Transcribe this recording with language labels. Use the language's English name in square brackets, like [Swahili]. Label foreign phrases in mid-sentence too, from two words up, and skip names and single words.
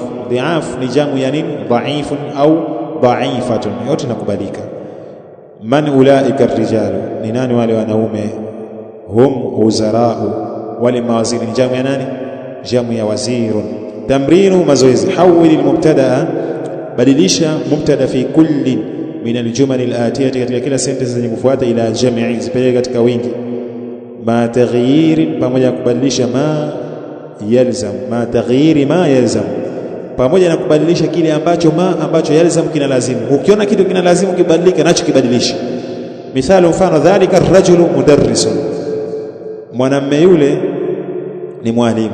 [Swahili] Dhi'af ni jamu ya nini? [Arabic] ضعيف أو ضعيفة, [Swahili] yote nakubalika. [Arabic] من أولئك الرجال, [Swahili] ni nani wale wanaume? [Arabic] هم وزراء, [Swahili] wale mawaziri. Ni jamu ya nani? Jamu ya wazirun. Tamrinu, mazoezi. [Arabic] حول المبتدأ, [Swahili] badilisha mubtada [Arabic] في كل من الجمل الآتية, [Swahili] katika kila sentence zenye kufuata, [Arabic] إلى جمع, [Swahili] zipeleke katika wingi. [Arabic] مع تغيير, [Swahili] pamoja kubadilisha [Arabic] ما يلزم. مع تغيير ما يلزم, [Swahili] pamoja na kubadilisha kile ambacho ambacho yalzam kina lazimu. Ukiona kitu kina lazimu kibadilike, nacho kibadilisha. Mithalo, mfano, [Arabic] ذلك الرجل مدرس, [Swahili] mwanamume yule ni mwalimu.